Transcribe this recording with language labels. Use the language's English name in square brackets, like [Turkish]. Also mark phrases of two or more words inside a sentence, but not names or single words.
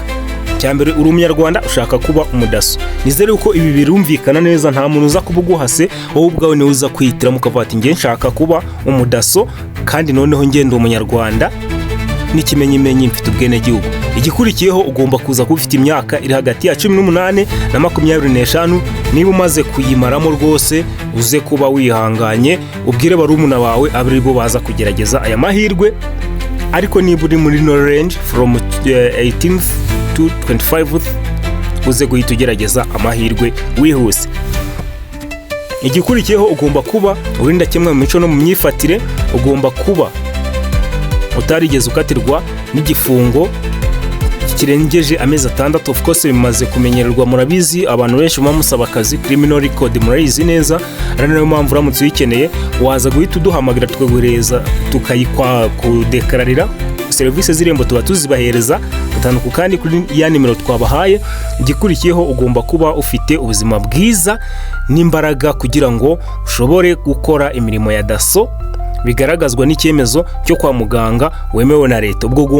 [Kinyarwanda] Cyambere uri umunyarwanda ushaka kuba umudaso. Nizere uko ibi birumvikana neza, nta muntu uza kubuguhase, wowe ubwawe ni uza kwihitiramo ukavuga ati nge nshaka kuba umudaso kandi noneho ngende umunyarwanda n'ikimenyimenyi mfite ubwene gihugu. Igikurikiyeho ugomba kuza kuba ufite imyaka iri hagati ya 18 na 25. Niba umaze kuyimaramo rwose uze kuba wihanganye, ubwire barumuna bawe abari bo baza kugerageza aya mahirwe. Ariko niba uri muri no [English] range from 18 to 25 [Kinyarwanda] uze guhita ugerageza amahirwe wihuse. Igikurikiyeho ugomba kuba urinda kimwe mu mico no mu myifatire, ugomba kuba utarigeze ukatirwa n'igifungo kirengeje amezi 6. Of course bimaze kumenyererwa, murabizi abantu benshi bamusaba akazi [English] criminal record [Kinyarwanda] murayizi neza. Ari nayo mpamvu uramutse uyikeneye waza guhita uduhamagara tukaguhereza tukayikwa kudekararira service z'irembo tuba tuzibahereza gatanu ku kandi kuri ya nimero twabahaye. Igikurikiyeho ugomba kuba ufite ubuzima bwiza n'imbaraga kugira ngo ushobore gukora imirimo ya daso, bigaragazwa n'icyemezo cyo kwa muganga wemewe na leta.